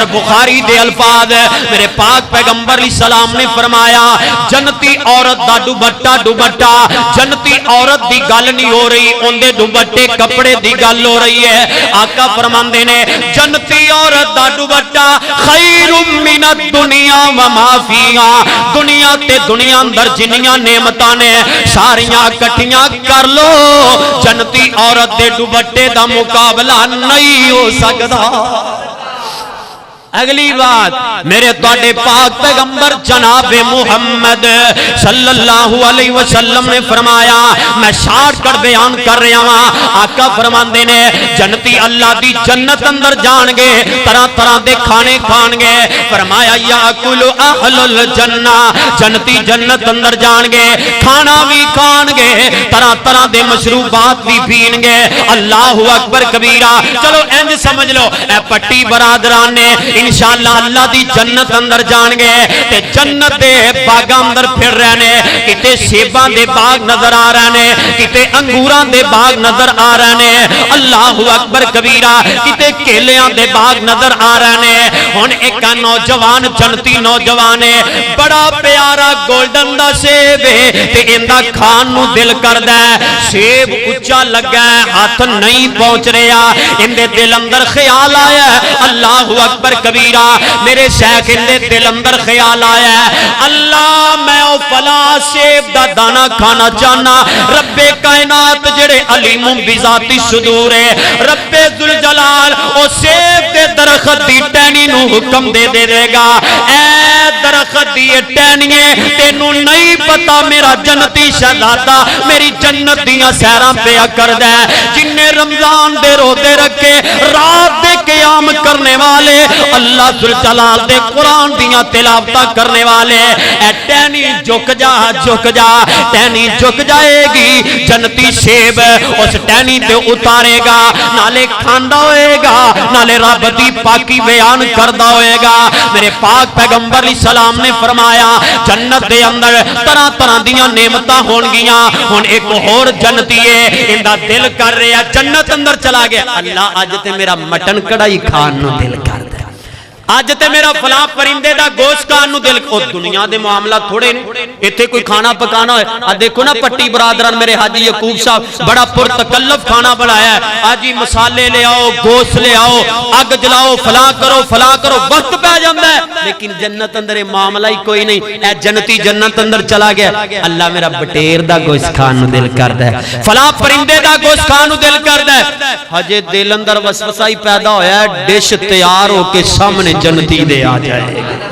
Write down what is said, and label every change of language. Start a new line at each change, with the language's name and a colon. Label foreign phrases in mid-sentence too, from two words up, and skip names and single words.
Punjabi: بخاری دے الفاظ میرے پاک پیغمبر علیہ السلام نے فرمایا جنتی عورت دا دوپٹہ دوپٹہ جنتی عورت دی گل نہیں ہو رہی ان دے دوپٹے کپڑے دی گل ہو رہی ہے آقا فرماندے نے جنتی عورت دا دوپٹہ
Arabic: خیر من الدنیا وما فیہا
Punjabi: دنیا تے دنیا اندر جنیاں نعمتاں نے ساریاں کٹھیاں کر لو جنتی عورت دے دوپٹے دا مقابلہ نہیں ہو سکتا اگلی بات میرے توڑے پاک پیغمبر جناب محمد صلی اللہ علیہ وسلم نے فرمایا میں
English: short cut
Punjabi: بیان کر رہا ہوں آقا فرماندے نے جنتی اللہ دی جنت اندر جان گے طرح طرح دے کھانے کھان گے فرمایا
Arabic: یاکل اہل الجنہ
Punjabi: جنتی جنت اندر جان گے کھانا بھی کھان گے طرح طرح دے مشروبات بھی پین گے
Arabic: اللہ اکبر کبیرہ
Punjabi: چلو انج سمجھ لو اے پٹی برادران نے انشاءاللہ اللہ دی جنت اندر جان گے تے جنت دے باغاں اندر پھر رہنے کتے سیباں دے باغ نظر آ رہنے کتے انگوراں دے باغ نظر آ رہنے
Arabic: اللہ اکبر کبیرہ
Punjabi: کتے کیلیاں دے باغ نظر آ رہنے ہن ایک نوجوان جنتی نوجوان بڑا پیارا گولڈن دا سیب تے ایندا کھان نو دل کردا سیب اونچا لگا ہاتھ نہیں پہنچ رہا اندے دل اندر خیال آیا
Arabic: اللہ اکبر کبیرہ
Punjabi: میرے شیخ اندے دل اندر خیال آیا ہے اللہ میں او فلا سیب دا دانا کھانا چاہنا رب کائنات جڑے
Arabic: علیم بذات صدور
Punjabi: ہے رب ذوالجلال او سیب دے درخت دی ٹہنی نو حکم دے دے گا اے درخت دی ٹہنیے تینوں نہیں پتا میرا جنتی شہزادہ میری جنت دیاں سیراں پیا کردا ہے جن نے رمضان دے روزے رکھے رات دے قیام کرنے والے اللہ ذوالجلال دے قرآن دیاں تلاوتاں کرنے والے اے ٹہنی جھک جا ٹہنی جھک جائے گی جنتی سیب اس ٹہنی تے اتارے گا نالے کھاندا ہوئے گا نالے رب دی پاکی بیان کردا ہوئے گا میرے پاک پیغمبر علیہ السلام نے فرمایا جنت دے اندر طرح طرح دیاں نعمتاں ہون گیاں ہن ایک اور جنتی ہے اندا دل کر رہا جنت اندر چلا گیا اللہ اج تے میرا مٹن کڑھائی کھان نو دل کر دے اج تے میرا فلاں پرندے دا گوشت کھان نو دل او دنیا دے معاملہ تھوڑے نے ایتھے کوئی کھانا پکانا ہے آ دیکھو نا پٹی برادران میرے حاجی یعقوب صاحب بڑا پرتکلف کھانا بنایا ہے آجی مسالے لے آؤ گوشت لے آؤ اگ جلاؤ فلاں کرو وقت پہ جاندا ہے لیکن جنت اندر معاملہ ہی کوئی نہیں اے جنتی جنت اندر چلا گیا اللہ میرا بٹیر دا گوشت کھان نو دل کردا ہے فلاں پرندے دا گوشت کھان نو دل کردا ہے ہجے دل اندر وسوسہ ہی پیدا ہویا ہے ڈش تیار ہو کے سامنے جنتی دے آ جائے گا